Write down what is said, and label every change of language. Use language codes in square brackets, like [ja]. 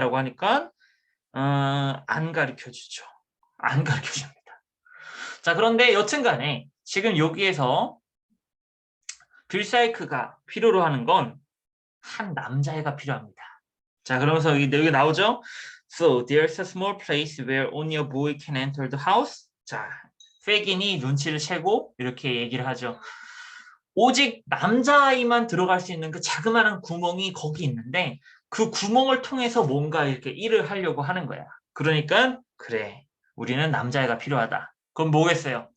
[ko] 라고 하니까, 안 가르쳐 주죠. 안 가르쳐 줍니다. 자, 그런데 여튼 간에 지금 여기에서 빌사이크가 필요로 하는 건 한 남자애가 필요합니다. 자, 그러면서 여기 나오죠? [en] So, there's a small place where only a boy can enter the house. [ko] 자, 페긴이 눈치를 채고 이렇게 얘기를 하죠. 오직 남자아이만 들어갈 수 있는 그 자그마한 구멍이 거기 있는데 그 구멍을 통해서 뭔가 이렇게 일을 하려고 하는 거야. 그러니까 그래, 우리는 남자아이가 필요하다. 그럼 뭐겠어요?